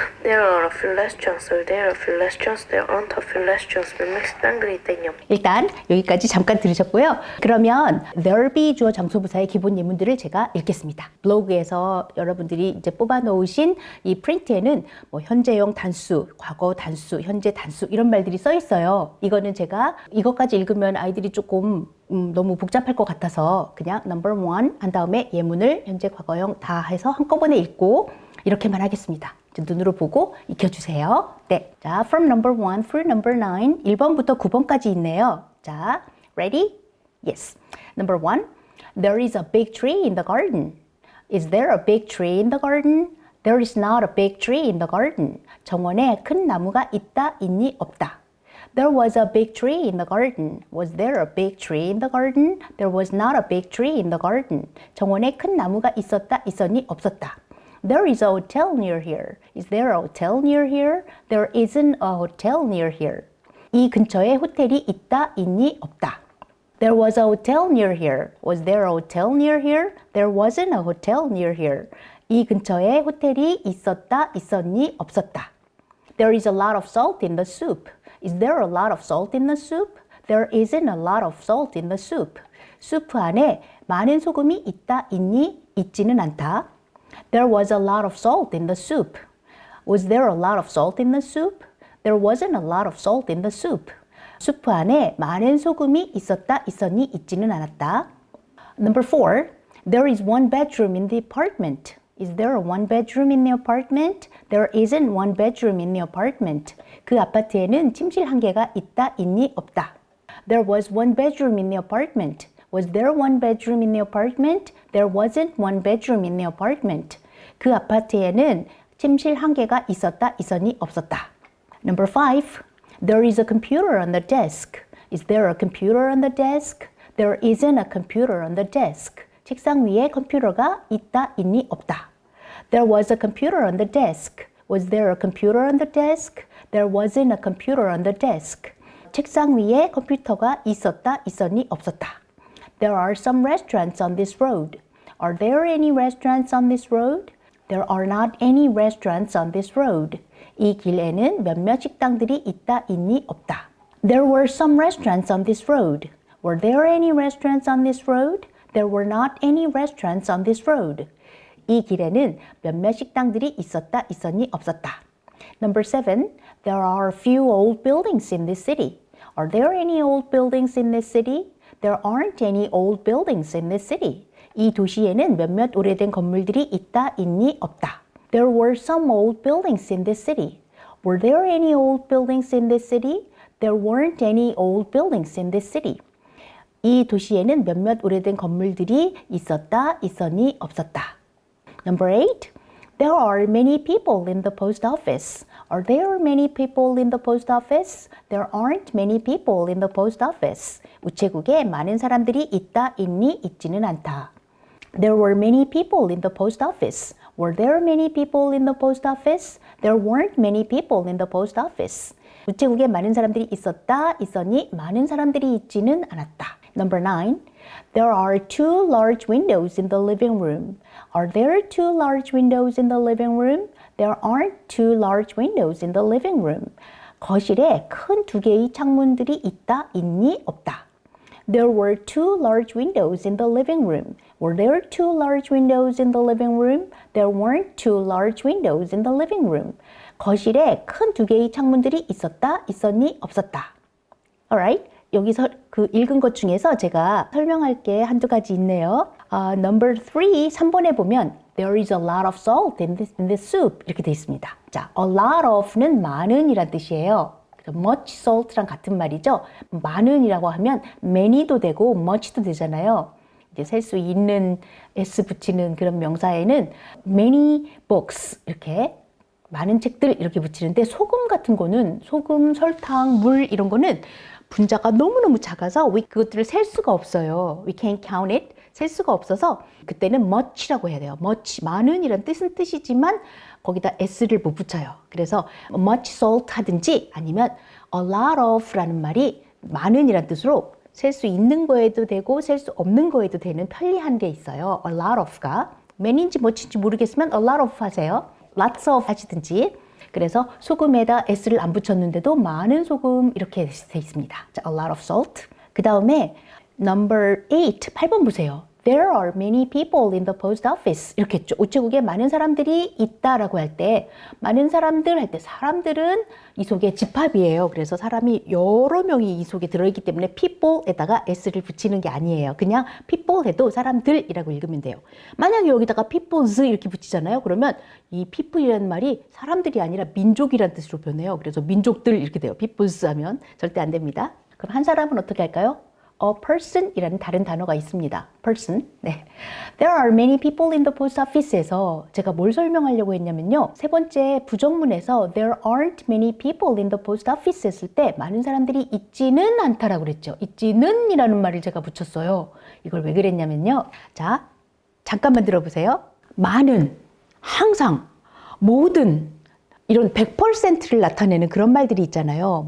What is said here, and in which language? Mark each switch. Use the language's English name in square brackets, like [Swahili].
[English] There are a few restaurants. Or there are a few restaurants. There aren't a few restaurants. [Korean] 몇몇 식당들이 있다 있니? 없다. 일단 여기까지 잠깐 들으셨고요. 그러면 there be 주어 장소부사의 기본 예문들을 제가 읽겠습니다. 블로그에서 여러분들이 이제 뽑아 놓으신 이 프린트에는 뭐 현재형 단수, 과거 단수, 현재 단수 이런 말들이 써 있어요. 이거는 제가 이것까지 읽으면 아이들이 조금 너무 복잡할 것 같아서 그냥 number one 한 다음에 예문을 현재 과거형 다 해서 한꺼번에 읽고 이렇게만 하겠습니다. 눈으로 보고 익혀주세요. 네, 자, [English] from number 1 through number 9, [Korean] 1번부터 9번까지 있네요. [English] 자, ready? Yes. Number 1, there is a big tree in the garden. Is there a big tree in the garden? There is not a big tree in the garden. [Korean] 정원에 큰 나무가 있다, 있니, 없다. [English] There was a big tree in the garden. Was there a big tree in the garden? There was not a big tree in the garden. [Korean] 정원에 큰 나무가 있었다, 있었니, 없었다. [English] There is a hotel near here. Is there a hotel near here? There isn't a hotel near here. [Korean] 이 근처에 호텔이 있다, 있니, 없다. [English] There was a hotel near here. Was there a hotel near here? There wasn't a hotel near here. [Korean] 이 근처에 호텔이 있었다, 있었니, 없었다. [English] There is a lot of salt in the soup. Is there a lot of salt in the soup? There isn't a lot of salt in the soup. [Korean] 수프 안에 많은 소금이 있다, 있니, 있지는 않다. [English] There was a lot of salt in the soup. Was there a lot of salt in the soup? There wasn't a lot of salt in the soup. [Korean] 수프 안에 많은 소금이 있었다, 있었니, 있지는 않았다. [English] Number 4. There is one bedroom in the apartment. Is there a one bedroom in the apartment? There isn't one bedroom in the apartment. [Korean] 그 아파트에는 침실 한 개가 있다, 있니, 없다. [English] There was one bedroom in the apartment. Was there one bedroom in the apartment? There wasn't one bedroom in the apartment. [Korean] 그 아파트에는 침실 한 개가 있었다, 있었니, 없었다. [English] Number 5. There is a computer on the desk. Is there a computer on the desk? There isn't a computer on the desk. [Korean] 책상 위에 컴퓨터가 있다, 있니, 없다. [English] There was a computer on the desk. Was there a computer on the desk? There wasn't a computer on the desk. [Korean] 책상 위에 컴퓨터가 있었다, 있었니, 없었다. [English] There are some restaurants on this road. Are there any restaurants on this road? There are not any restaurants on this road. [Korean] 이 길에는 몇몇 식당들이 있다, 있니, 없다. [English] There were some restaurants on this road. Were there any restaurants on this road? There were not any restaurants on this road. [Korean] 이 길에는 몇몇 식당들이 있었다, 있었니, 없었다. [English] Number 7. There are a few old buildings in this city. Are there any old buildings in this city? There aren't any old buildings in this city. [Korean] 이 도시에는 몇몇 오래된 건물들이 있다, 있니, 없다. [English] There were some old buildings in this city. Were there any old buildings in this city? There weren't any old buildings in this city. [Korean] 이 도시에는 몇몇 오래된 건물들이 있었다, 있었니, 없었다. [English] Number 8. There are many people in the post office. Are there many people in the post office? There aren't many people in the post office. [Korean] 우체국에 많은 사람들이 있다, 있니, 있지는 않다. [English] There were many people in the post office. Were there many people in the post office? There weren't many people in the post office. [Korean] 우체국에 많은 사람들이 있었다, 있었니, 많은 사람들이 있지는 않았다. [English] Number 9. There are 2 large windows in the living room. Are there 2 large windows in the living room? There aren't 2 large windows in the living room. [Korean] 거실에 큰 2개의 창문들이 있다, 있니, 없다. [English] There were 2 large windows in the living room. Were there 2 large windows in the living room? There weren't 2 large windows in the living room. [Korean] 거실에 큰 2개의 창문들이 있었다, 있었니, 없었다. [English] Alright? [Korean] 여기서 그 읽은 것 중에서 제가 설명할 게 한두 가지 있네요. Number 3번에 보면 [English] There is a lot of salt in this soup [Korean] 이렇게 돼 있습니다. 자, a lot of는 많은이란 뜻이에요. much salt랑 같은 말이죠. 많은이라고 하면 many도 되고 much도 되잖아요. 이제 셀 수 있는 s 붙이는 그런 명사에는 many books 이렇게 많은 책들 이렇게 붙이는데 소금 같은 거는 소금, 설탕, 물 이런 거는 분자가 너무너무 작아서 그것들을 셀 수가 없어요. [English] We can't count it. [Korean] 셀 수가 없어서 그때는 much라고 해야 돼요. much, 많은이란 뜻이지만 거기다 s를 못 붙여요. 그래서 much salt 하든지 아니면 a lot of라는 말이 많은이란 뜻으로 셀 수 있는 거에도 되고 셀 수 없는 거에도 되는 편리한 게 있어요. a lot of가 many인지 much인지 모르겠으면 a lot of 하세요. lots of 하시든지. 그래서 소금에다 s를 안 붙였는데도 많은 소금 이렇게 돼 있습니다. 자, a lot of salt. 그 다음에 number 8번 보세요. [English] There are many people in the post office. [Korean] 이렇게 했죠. 우체국에 많은 사람들이 있다라고 할 때 많은 사람들 할 때 사람들은 이 속에 집합이에요. 그래서 사람이 여러 명이 이 속에 들어있기 때문에 people에다가 s를 붙이는 게 아니에요. 그냥 people 해도 사람들이라고 읽으면 돼요. 만약에 여기다가 peoples 이렇게 붙이잖아요. 그러면 이 people이라는 말이 사람들이 아니라 민족이라는 뜻으로 변해요. 그래서 민족들 이렇게 돼요. peoples 하면 절대 안 됩니다. 그럼 한 사람은 어떻게 할까요? A person이라는 다른 단어가 있습니다. person. 네. [English] There are many people in the post office [Korean] 에서 제가 뭘 설명하려고 했냐면요. 세 번째 부정문에서 [English] There aren't many people in the post office [Korean] 했을 때 많은 사람들이 있지는 않다라고 그랬죠. 있지는 이라는 말을 제가 붙였어요. 이걸 왜 그랬냐면요. 자, 잠깐만 들어보세요. 많은, 항상, 모든 이런 100%를 나타내는 그런 말들이 있잖아요.